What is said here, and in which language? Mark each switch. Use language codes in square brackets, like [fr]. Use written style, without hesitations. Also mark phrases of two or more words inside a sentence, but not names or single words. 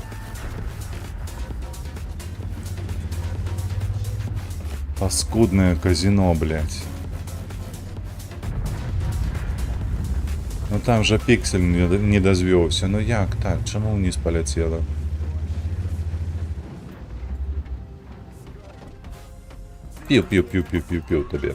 [ru] Паскудное казино, блядь. Ну там же пиксель не дозвёўся. [be] Ну як так? Чаму ўніз паляцела? Піў табе.